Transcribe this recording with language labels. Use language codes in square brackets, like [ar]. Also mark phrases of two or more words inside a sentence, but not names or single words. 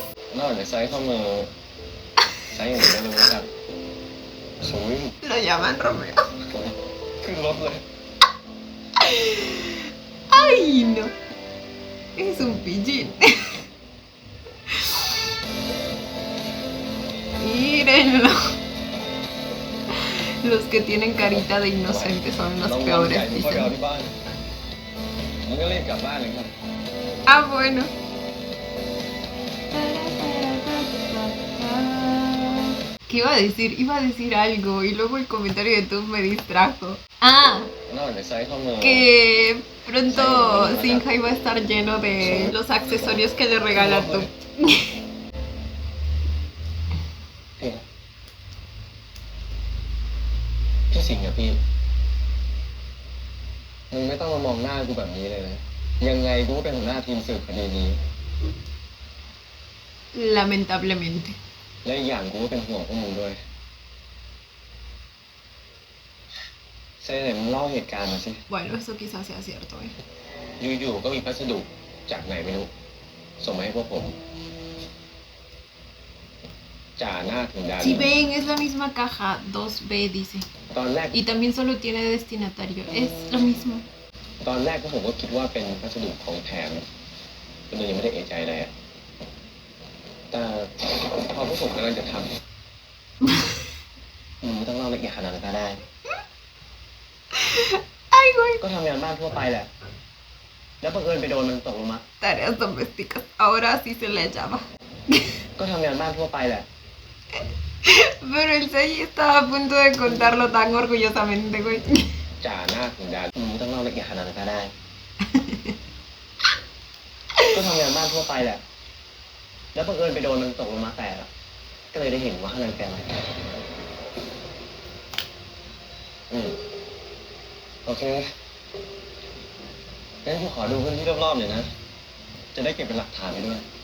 [th] นอกจากไซส์ข้อมือไซส์อย่างอื่นก็รู้นะครับสูง [es] Lo llaman Romeo. [th] ขึ้นรถเลย [es] Ay, no. Es un pillín. Mírenlo. Los que tienen carita de inocentes son los [th] น้อง [es] peores, [th] ใหญ่ที่พ่อไปเอา [es] dicen. [th] ที่บ้านมันก็รีบกลับบ้านเลยครับ [es] Ah, bueno. ¿Qué iba a decir? Iba a decir algo y luego el comentario de tú me distrajo. Ah, [th] นอกจากไซส์ข้อมือ [es] que pronto Sinja iba a estar lleno de los accesorios que le regala tú. [th] พี่สิงห์อะพี่มึงไม่ต้องมามองหน้ากูแบบนี้เลยนะยังไงกูก็เป็นหัวหน้าทีมสืบคดีนี้ [es] Lamentablemente. [th] และอีกอย่างกูก็เป็นห่วงพวกมึงด้วยเซ่ไหนมึงเล่าเหตุการณ์มาสิ [es] Bueno, eso quizás sea cierto, ¿eh? [th] อยู่ๆก็มีพัสดุจากไหนไม่รู้ส่งมาให้พวกผมจ่าหน้าถึงดาว [es] Si ven, es la misma caja, 2B dice. [th] ตอนแรก [es] Y también solo tiene destinatario, es lo mismo. [th] ตอนแรกผมก็คิดว่าเป็นพัสดุของแถมก็เลยยังไม่ได้เอะใจอะไรอะแต่พอพวกผมกำลังจะทำไม่ต้องเล่าละเอียดขนาดนั้นก็ได้ [es] Ay, güey. [th] ก็ทำงานบ้านทั่วไปแหละ แล้วบังเอิญไปโดนมันตกลงมา [es] Tareas domésticas, ahora sí se le llama. [th] ก็ทำงานบ้านทั่วไปแหละ [es] Pero el Sei estaba a punto de contarlo tan orgullosamente, güey. [th] จ่าหน้าถึงดาวไม่ต้องเล่าละเอียดขนาดนั้นก็ได้ ก็ทำงานบ้านทั่วไปแหละ แล้วบังเอิญไปโดนมันตกลงมาแตกอะก็เลยได้เห็นว่าข้างในเป็นอะไรโอเคงั้นกูขอดูพื้นที่รอบๆหน่อยนะ จะได้เก็บเป็นหลักฐานไปด้วย